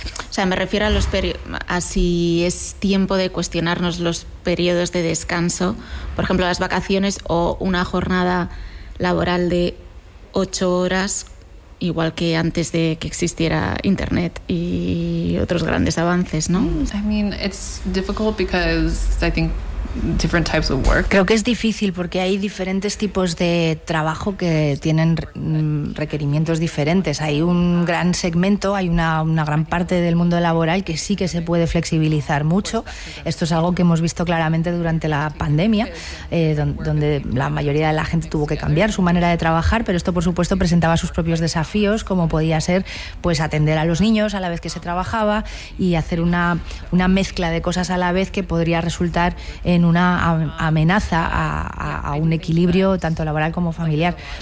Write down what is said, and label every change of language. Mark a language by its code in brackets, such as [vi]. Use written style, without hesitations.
[es] O sea, me refiero a si es tiempo de cuestionarnos los periodos de descanso, por ejemplo, las vacaciones o una jornada laboral de 8 horas, igual que antes de que existiera internet y otros grandes avances, ¿no? [en] I mean, it's difficult because I think different types of work. [es] Creo que es difícil porque hay diferentes tipos de trabajo que tienen requerimientos diferentes. Hay un gran segmento, hay una gran parte del mundo laboral que sí que se puede flexibilizar mucho. Esto es algo que hemos visto claramente durante la pandemia, donde la mayoría de la gente tuvo que cambiar su manera de trabajar, pero esto, por supuesto, presentaba sus propios desafíos, como podía ser pues atender a los niños a la vez que se trabajaba y hacer una mezcla de cosas a la vez que podría resultar en una amenaza a un equilibrio tanto laboral como familiar.